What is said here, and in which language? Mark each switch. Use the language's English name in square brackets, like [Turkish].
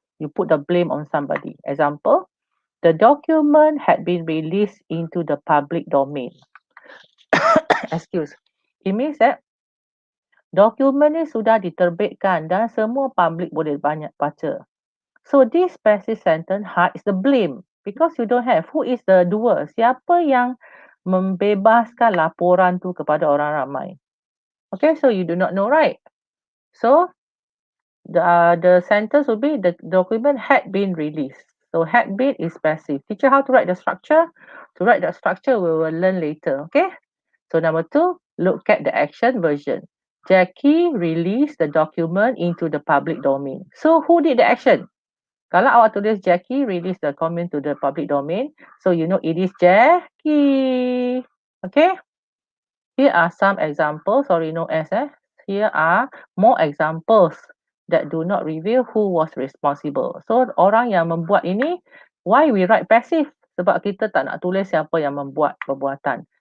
[English] You put the blame on somebody. Example, the document had been released into the public domain. Excuse. It means that [Malay] dokumen ni sudah diterbitkan dan semua public boleh banyak baca. [English] So this passive sentence hides the blame because you don't have who is the doer. [Malay] Siapa yang membebaskan laporan tu kepada orang ramai. [English] Okay, so you do not know, right? So the sentence will be the document had been released. So had been is passive. Teacher, how to write the structure? To write the structure, we will learn later. Okay. So number 2, look at the action version. Jackie released the document into the public domain. So who did the action? [Malay] Kalau awak tulis [English] Jackie release the document to the public domain, so you know it is Jackie. Okay. Here are some examples, sorry, no S. Here are more examples that do not reveal who was responsible. [Malay] So orang yang membuat ini, [English] why we write passive? [Malay] Sebab kita tak nak tulis siapa yang membuat perbuatan.